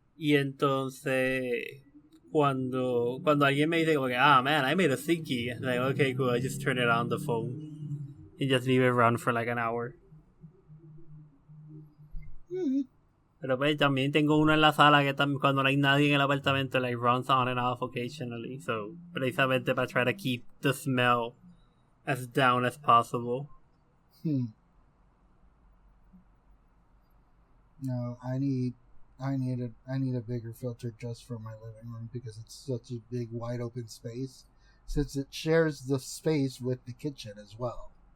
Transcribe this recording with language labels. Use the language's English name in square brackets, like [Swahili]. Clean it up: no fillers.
[Spanish] Y entonces, cuando alguien me dice como que, [English] man, I made a sinky. I'm like, okay, cool, I just turn it on the phone. And just leave it run for like an hour. Mm-hmm. [Spanish] Pero pues también tengo uno en la sala que también cuando no hay nadie en el apartamento, [English] like runs on and off occasionally. So, [Spanish] precisamente para [English] try to keep the smell as down as possible. No, I need a bigger filter just for my living room because it's such a big wide open space since it shares the space with the kitchen as well.